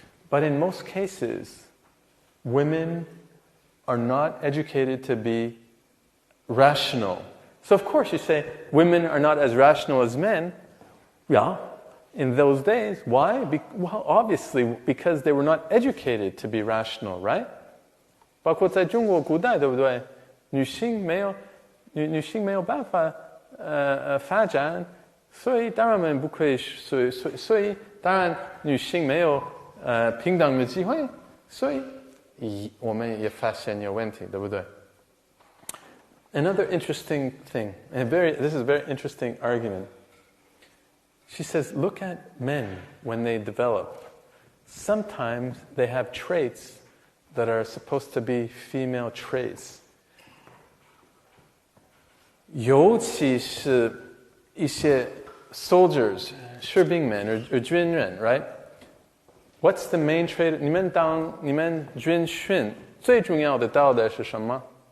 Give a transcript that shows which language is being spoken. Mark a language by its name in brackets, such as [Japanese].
[English] But in most cases, women are not educated to be rational. So of course you say, women are not as rational as men. Yeah, in those days. Why? Well, obviously, because they were not educated to be rational, right? [Chinese] 包括在中国古代，对不对？女性没有办法发展，所以当然我们不可以，所以当然女性没有平等的机会，所以我们也发现有问题，对不对？ [English] Another interesting thing, this is a very interesting argument. She says, look at men when they develop. Sometimes they have traits that are supposed to be female traits. [Chinese] 尤其是一些 soldiers, 士兵们 or 军人, right? [English] What's the main trait? [Chinese] 你们军训最重要的道德是什么？